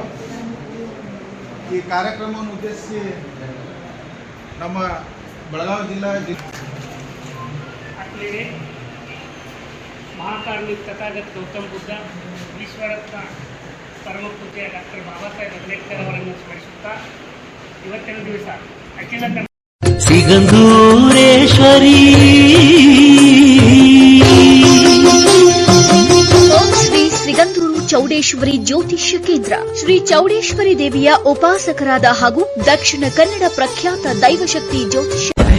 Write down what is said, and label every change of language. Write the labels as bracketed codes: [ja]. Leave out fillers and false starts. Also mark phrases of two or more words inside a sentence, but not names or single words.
[kn] ಈ ಕಾರ್ಯಕ್ರಮವನ್ನು ಉದ್ದೇಶಿಸಿ ನಮ್ಮ ಬೆಳಗಾವಿ ಜಿಲ್ಲಾ [mr] आपले महाकारुणिक तथागत गौतम बुद्ध विश्वरत्न परमपूज्य [kn] ಡಾಕ್ಟರ್ ಬಾಬಾಸಾಹೇಬ್ ಅಂಬೇಡ್ಕರ್ ಅವರನ್ನು ಸ್ಮರಿಸುತ್ತಾ ಇವತ್ತಿನ ದಿವಸ ಅಖಿಲ ಸಿಗಂದೂರೇಶ್ವರಿ ಸಿಗಂದೂರು ಚೌಡೇಶ್ವರಿ ಜ್ಯೋತಿಷ್ಯ ಕೇಂದ್ರ ಶ್ರೀ ಚೌಡೇಶ್ವರಿ ದೇವಿಯ ಉಪಾಸಕರಾದ ಹಾಗೂ ದಕ್ಷಿಣ ಕನ್ನಡ ಪ್ರಖ್ಯಾತ ದೈವಶಕ್ತಿ ಜ್ಯೋತಿಷ್ಯ